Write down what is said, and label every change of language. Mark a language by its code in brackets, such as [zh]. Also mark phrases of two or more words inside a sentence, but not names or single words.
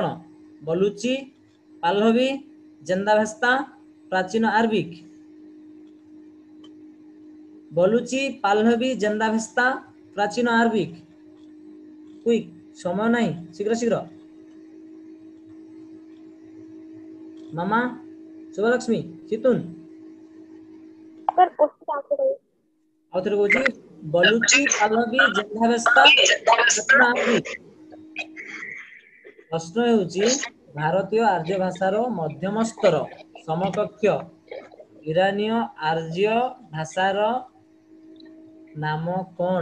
[or] ବଲୁଚି, ପାହ୍ଲବୀ, ଜେନ୍ଦାଭେସ୍ତା, ପ୍ରାଚୀନ ଆରବିକ। ବଲୁଚି, ପାହ୍ଲବୀ, ଜେନ୍ଦାଭେସ୍ତା, ପ୍ରାଚୀନ ଆରବିକ। କୁଇକ୍, ସମୟ ନାହିଁ, ଶୀଘ୍ର ଶୀଘ୍ର। ମାମା, ଶୁଭଲକ୍ଷ୍ମୀ, ଜିତୁନ। [hi] सर [en] question answer [hi] है। [or] ଆଉ ଥରେ କହୁଛି, ବଲୁଚି, ପାହ୍ଲବୀ, ଜେନ୍ଦାଭେସ୍ତା, ପ୍ରାଚୀନ ଆରବିକ। ପ୍ରଶ୍ନ ହେଉଛି ଭାରତୀୟ ଆର୍ଯ୍ୟ ଭାଷାର ମଧ୍ୟମ ସ୍ତର ସମକକ୍ଷ ଇରାନୀୟ ଆର୍ଯ୍ୟ ଭାଷାର ନାମ କଣ?